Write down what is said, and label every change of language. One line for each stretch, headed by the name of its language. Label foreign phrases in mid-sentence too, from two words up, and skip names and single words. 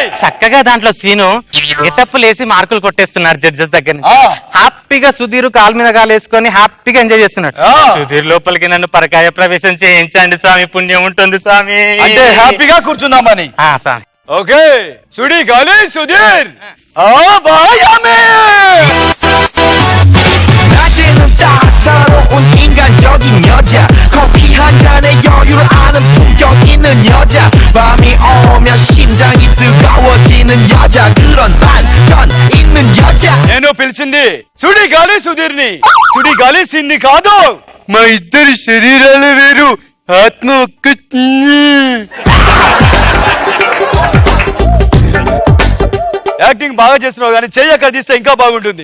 Telugu: చక్కగా దాంట్లో సీను ఎటప్పులేసి మార్కులు కొట్టేస్తున్నారు జడ్జెస్ దగ్గర నుంచి. ఆ. హ్యాపీగా సుధీర్ కాలు మీద కాలు వేసుకొని హ్యాపీగా ఎంజాయ్ చేస్తున్నాడు. ఆ. సుధీర్ లోపలికి నన్ను పరకాయ ప్రవేశం చేయించండి స్వామి, పుణ్యం ఉంటుంది స్వామి. అంటే హ్యాపీగా కూర్చుందామని. స్వామి ఓకే సుడి గాలి సుధీర్. 바야메
Korean: 낮에는 따사로운 인간적인 여자 커피 한 잔에 여유를 아는 품격 있는 여자 밤이 오면 심장이 뜨거워지는 여자 그런 반전 있는 여자
Telugu: నేను పిలిచింది సుడి గాలి సుధీర్ ని, సుడి గాలి సిన్ని కాదు. మా ఇద్దరి శరీరాలు వేరు, ఆత్మ ఒక్క. యాక్టింగ్ బాగా చేస్తున్నావు కానీ చెయ్యి అక్కడ తీస్తే ఇంకా బాగుంటుంది.